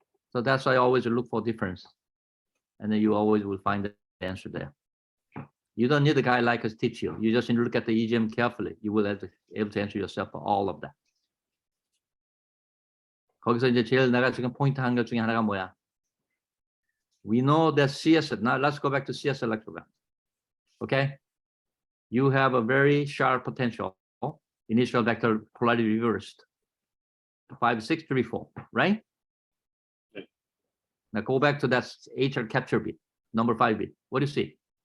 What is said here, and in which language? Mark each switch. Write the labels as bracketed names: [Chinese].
[English] So that's why I always look for difference. And then you always will find the answer there. You don't need a guy like us teach you. You just need to look at the EGM carefully. You will be able to answer yourself for all of that. [Korean] 거기서 이제 제일 내가 지금 포인트 한 것 중에 하나가 뭐야? [English] We know that CS, now let's go back to CS electrogram. Okay? You have a very sharp potential. Initial vector polarity reversed. 5, 6, 3, 4, right? Now go back to that HR capture bit, number 5 bit. What do you see?